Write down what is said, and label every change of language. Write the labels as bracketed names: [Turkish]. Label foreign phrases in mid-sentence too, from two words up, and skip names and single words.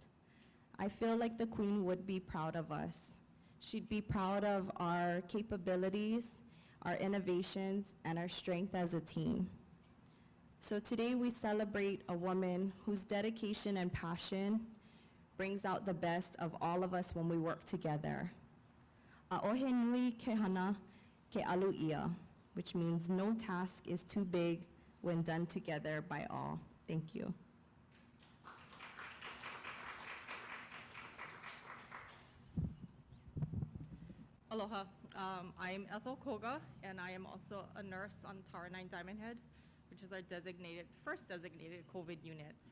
[English] I feel like the Queen would be proud of us. She'd be proud of our capabilities, our innovations, and our strength as a team. So today we celebrate a woman whose dedication and passion brings out the best of all of us when we work together. [Hawaiian] A'ohe nui ke hana ke alu ia, [English] which means no task is too big when done together by all. Thank you. Aloha. I'm Ethel Koga, and I am also a nurse on Tower 9 Diamond Head, which is our first designated COVID unit.